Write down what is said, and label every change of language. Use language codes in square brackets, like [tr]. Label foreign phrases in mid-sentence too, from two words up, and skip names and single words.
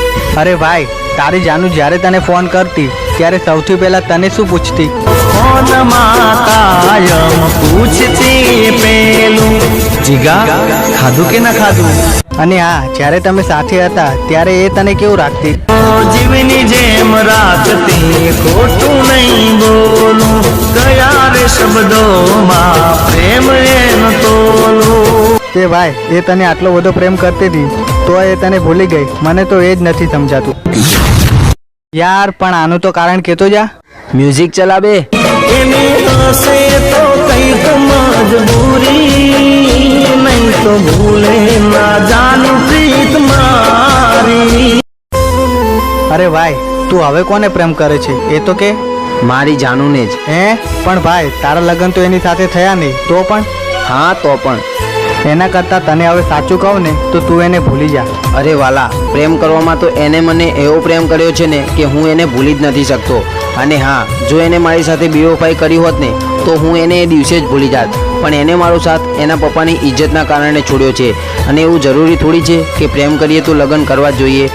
[gu] અરે ભાઈ તારી જાનુ જ્યારે તને ફોન કરતી ત્યારે સૌથી પહેલા તને શું પૂછતી? ફોન કાયમ પૂછતી પેલું જીગા ખાધું કે ના ખાધું। અને હા, જ્યારે તમે સાથે હતા ત્યારે એ તને કેવું રાખતી? જીવની જેમ રાખતી ખોટું નહીં બોલું કયા રે શબ્દો માં પ્રેમ એને તોલું। તે ભાઈ એ તને આટલો બધો પ્રેમ કરતી હતી તો એ તને ભૂલી ગઈ? મને તો એ જ નથી સમજાતું યાર। પણ આનું તો કારણ કેતો જા। [hi] म्यूजिक चला बे। [gu] સે તો કઈ તો મજબૂરી નહીં તો ભૂલે ના જાનુ પ્રીત મારી। અરે ભાઈ તું હવે કોને પ્રેમ કરે છે એ તો કે? મારી જાનુ ને જ। હે પણ ભાઈ તારા લગ્ન તો એની સાથે થયા નહીં તો પણ? હા તો પણ એના કરતાં તને હવે સાચું કહું ને તો તું એને ભૂલી જા। અરે વાલા પ્રેમ કરવામાં તો એને મને એવો પ્રેમ કર્યો છે ને કે હું એને ભૂલી જ નથી શકતો। અને હા, જો એને મારી સાથે બેવફાઈ કરી હોત ને તો હું એને એ દિવસે જ ભૂલી જાત। પણ એને મારો સાથ એના પપ્પાની ઇજ્જતના કારણે છોડ્યો છે। અને એવું જરૂરી થોડી છે કે પ્રેમ કરીએ તો લગ્ન કરવા જ જોઈએ।